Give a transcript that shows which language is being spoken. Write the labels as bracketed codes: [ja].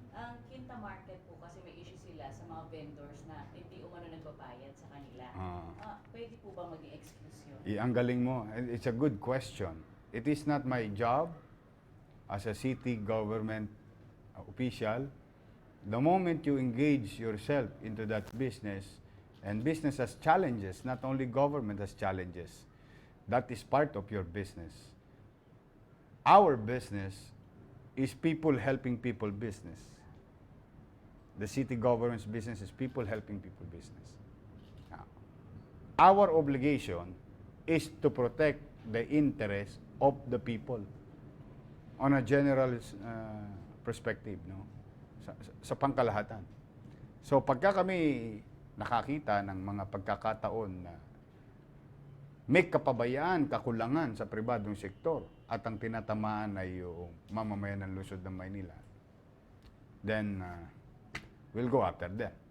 [tl] Ang Quinta Market po kasi may issue sila sa mga vendors na hindi umano nagbabayad sa kanila. Pwede po ba maging excuse yun? Ang galing mo. [en] It's a good question. It is not my job as a city government official. The moment you engage yourself into that business, and business has challenges, not only government has challenges, that is part of your business. Our business is people helping people business. The city government's business is people helping people business. Now, our obligation is to protect the interest of the people on a general perspective, no? [tl] Sa pangkalahatan. So pagka kami nakakita ng mga pagkakataon na may kapabayaan, kakulangan sa pribadong sektor at ang tinatamaan ay yung mamamayan ng lungsod ng Maynila, [en] then we'll go after them.